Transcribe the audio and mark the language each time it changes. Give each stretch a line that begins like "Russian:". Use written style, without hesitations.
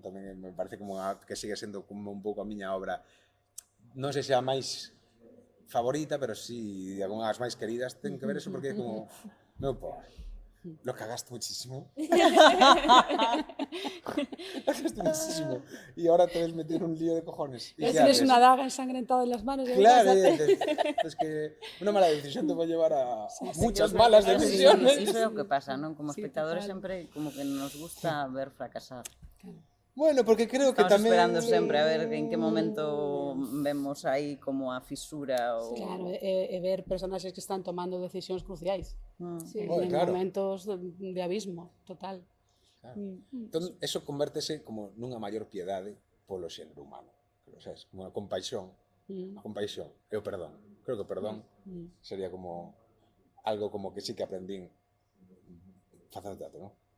Galician: Tamén me parece como que sigue sendo como un pouco a miña obra. Non sei se a máis favorita, pero sí, algunhas máis queridas, ten que ver eso porque é como, meu pai,
Spanish: lo cagaste muchísimo. Cagaste muchísimo. Y ahora te ves metido en un lío de cojones. Tienes una daga ensangrentada en las manos. Claro, es que una mala decisión te va a llevar a muchas malas decisiones.
Galician: Iso é o que pasa, non? Como espectadores sempre como que nos gusta ver fracasar. Bueno, porque creo que Estamos esperando sempre a ver en que momento vemos aí como a fisura ou... Claro, e ver personaxes que están tomando decisións cruciais Sí. en Claro. momentos de abismo total. Claro. Entón, eso convértese como nunha maior piedade polo xénero humano. O sea, es como a compaixón. A compaixón e o perdón. Creo que o perdón sería como algo como que sí que aprendín facendo teatro, ¿no?